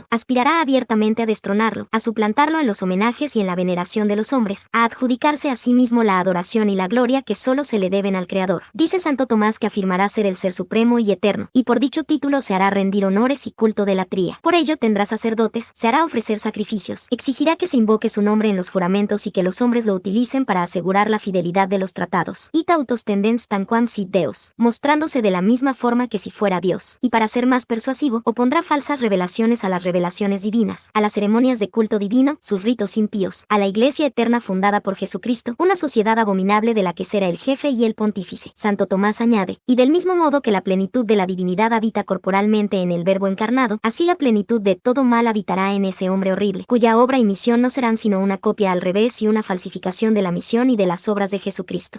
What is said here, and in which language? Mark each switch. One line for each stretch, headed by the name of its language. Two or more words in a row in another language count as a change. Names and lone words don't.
Spanish: Aspirará abiertamente a destronarlo, a suplantarlo en los homenajes y en la veneración de los hombres, a adjudicarse a sí mismo la adoración y la gloria que solo se le deben al Creador. Dice Santo Tomás que afirmará ser el ser supremo y eterno, y por dicho título se hará rendir honores y culto de latría. Por ello tendrá sacerdotes, se hará ofrecer sacrificios, exigirá que se invoque su nombre en los juramentos y que los hombres lo utilicen para asegurar la fidelidad de los tratados.
Latin: Ita autos tendens tanquam sit Deus,
Spanish: mostrándose de la misma forma que si fuera Dios. Y para ser más persuasivo, opondrá falsas revelaciones a las revelaciones divinas, a las ceremonias de culto divino, sus ritos impíos, a la Iglesia eterna fundada por Jesucristo, una sociedad abominable de la que será el jefe y el pontífice. Santo Tomás añade, y del mismo modo que la plenitud de la divinidad habita corporalmente en el Verbo encarnado, así la plenitud de todo mal habitará en ese hombre horrible, cuya obra y misión no serán sino una copia al revés y una falsificación de la misión y de las obras de Jesucristo.